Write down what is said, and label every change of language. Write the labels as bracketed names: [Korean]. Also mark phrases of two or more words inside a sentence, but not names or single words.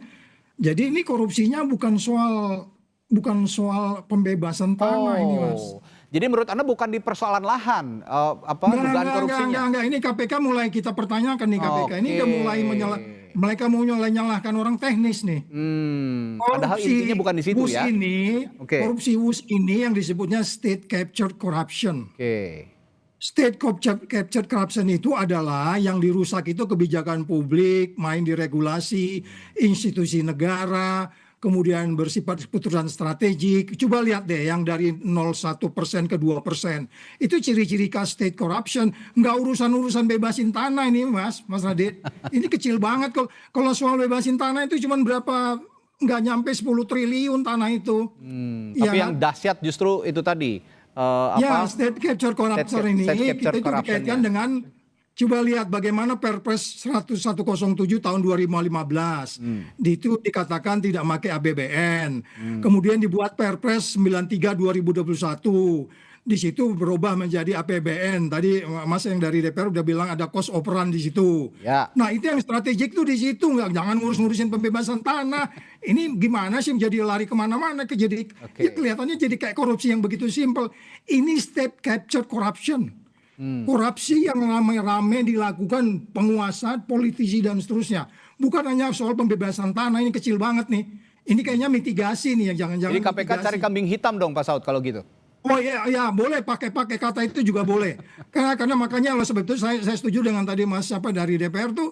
[Indonesian] Jadi ini korupsinya bukan soal pembebasan tanah ini, Mas. Jadi menurut Anda bukan di persoalan lahan, dugaan korupsinya? Enggak. Ini KPK mulai kita pertanyakan nih KPK. Ini udah mulai mereka mau nyalahkan orang teknis nih. Padahal intinya bukan di situ ya? Korupsi WUS ini yang disebutnya [English] state captured corruption. State captured corruption [Indonesian] itu adalah yang dirusak itu kebijakan publik, main di regulasi, institusi negara, kemudian bersifat keputusan strategik. Coba lihat deh yang dari 0,1% ke 2%. Itu ciri-ciri khas [English] state corruption. [Indonesian] Nggak urusan bebasin tanah ini Mas Radit. Ini kecil banget. Kalau soal bebasin tanah itu cuma berapa, nggak nyampe 10 triliun tanah itu. Tapi yang dahsyat justru itu tadi. [English] State capture corruption [Indonesian] ini kita itu dikaitkan dengan, coba lihat bagaimana Perpres 107 tahun 2015. Itu dikatakan tidak pakai APBN. Kemudian dibuat Perpres 93 2021. Di situ berubah menjadi APBN. Tadi Mas yang dari DPR udah bilang ada [English] cost of run [Indonesian] di situ. Ya. Nah, itu yang strategik tuh di situ. Jangan ngurusin pembebasan tanah. Ini gimana sih menjadi lari kemana-mana? Ya kelihatannya jadi kayak korupsi yang begitu simpel. Ini [English] state capture corruption. [Indonesian] Korupsi yang rame-rame dilakukan penguasa, politisi dan seterusnya. Bukan hanya soal pembebasan tanah, ini kecil banget nih. Ini kayaknya mitigasi nih yang jangan-jangan. Jadi KPK mitigasi. cari kambing hitam dong Pak Saud kalau gitu. Oh iya boleh pakai kata itu juga boleh. Karena makanya oleh sebab itu saya setuju dengan tadi Mas dari DPR tuh.